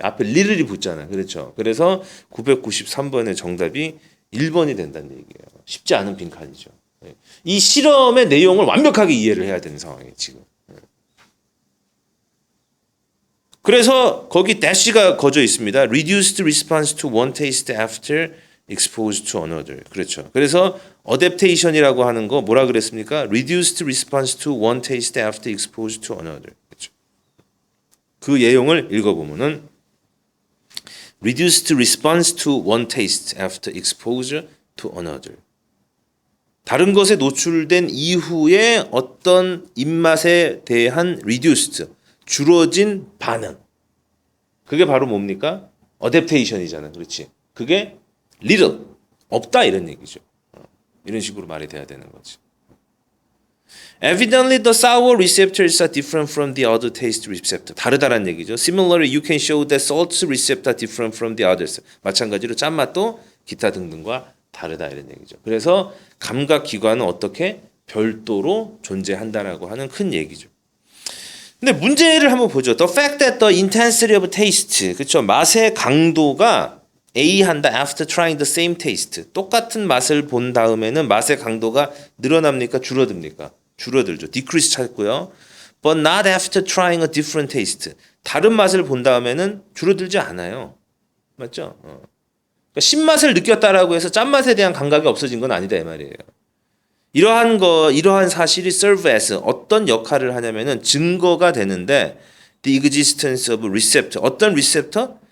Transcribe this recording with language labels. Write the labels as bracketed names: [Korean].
[Korean] 앞에 리를이 붙잖아. 그렇죠? 그래서 993번의 정답이 1번이 된다는 얘기예요. 쉽지 않은 빈칸이죠. 이 실험의 내용을 완벽하게 이해를 해야 되는 상황이에요, 지금. 그래서 거기 dash가 거져 있습니다. [English] Reduced response to one taste after exposed to another. [Korean] 그렇죠. 그래서 adaptation이라고 하는 거 뭐라 그랬습니까? [English] Reduced response to one taste after exposed to another. [Korean] 그렇죠. 그 내용을 읽어보면은 [English] Reduced response to one taste after exposure to another. [Korean] 다른 것에 노출된 이후에 어떤 입맛에 대한 reduced, 줄어진 반응. 그게 바로 뭡니까? adaptation이잖아. 그렇지? 그게 little, 없다 이런 얘기죠. 이런 식으로 말이 돼야 되는 거지. [English] Evidently the sour receptors are different from the other taste receptor. [Korean] 다르다란 얘기죠. [English] Similarly, you can show that salt receptors are different from the others. [Korean] 마찬가지로 짠맛도 기타 등등과 다르다 이런 얘기죠. 그래서 감각기관은 어떻게 별도로 존재한다라고 하는 큰 얘기죠. 근데 문제를 한번 보죠. [English] The fact that the intensity of taste, [Korean] 그렇죠? 맛의 강도가 A한다 [English] after trying the same taste. [Korean] 똑같은 맛을 본 다음에는 맛의 강도가 늘어납니까? 줄어듭니까? 줄어들죠. decrease 찾고요. [English] But not after trying a different taste. [Korean] 다른 맛을 본 다음에는 줄어들지 않아요. 맞죠? 그러니까 신맛을 느꼈다라고 해서 짠맛에 대한 감각이 없어진 건 아니다 이 말이에요. 이러한 사실이 serve as 어떤 역할을 하냐면은 증거가 되는데 [English] the existence of receptor. [Korean] 어떤 receptor?